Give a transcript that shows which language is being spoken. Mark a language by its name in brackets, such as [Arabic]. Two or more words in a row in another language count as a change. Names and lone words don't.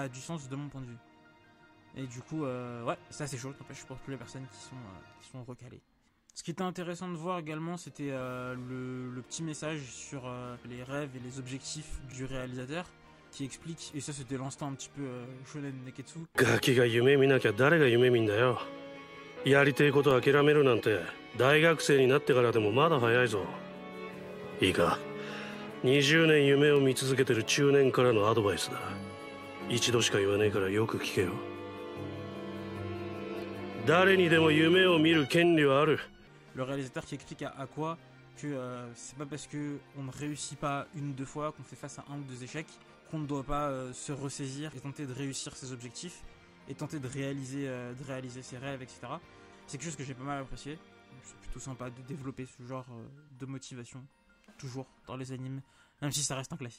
[French] Ça a du sens de mon point de vue. Et du coup, ouais, c'est assez chaud, n'empêche, pour toutes les personnes qui sont recalées. Ce qui était intéressant de voir également, c'était le petit message sur les rêves et les objectifs du réalisateur, qui explique, et ça c'était l'instant un petit peu [Japanese] 少年熱血. ガキが夢見なきゃ誰が夢見んだよ。やりてえこと諦めるなんて大学生になってからでもまだ早いぞ。いいか、20年夢を見続けてる中年からのアドバイスだ。一度しか言わねえからよく聞けよ。誰にでも夢を見る権利はある。 [French] Le réalisateur qui explique à Aqua que c'est pas parce que on ne réussit pas une ou deux fois, qu'on fait face à un ou deux échecs, qu'on ne doit pas se ressaisir et tenter de réussir ses objectifs et tenter de réaliser ses rêves, etc. C'est quelque chose que j'ai pas mal apprécié. C'est plutôt sympa de développer ce genre de motivation, toujours dans les animes, même si ça reste un classique.